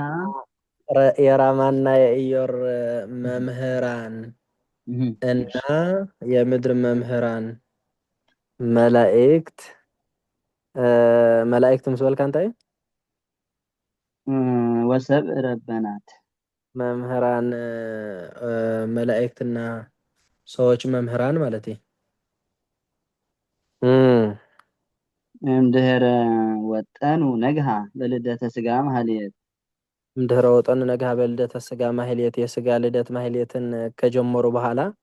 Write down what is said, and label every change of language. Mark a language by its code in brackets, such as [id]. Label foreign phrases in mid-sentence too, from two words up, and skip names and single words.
[am] የራማና የኢዮር መምህራን እና የምድር መምህራን መላእክት [ti] ምስ በልካ እንታይ [gez] ወሰብ ረበናት [am] መምህራን መላእክትና ሰዎች መምህራን ማለት [gez] እምድኅረ ወጠኑ ነግሃ በልደተ ሥጋ ማህሌት እምድኅረ ወጠኑ ነግሃ በልደተ ሥጋ ማህሌት [am] የሥጋ ልደት ማህሌትን ከጀመሩ በኋላ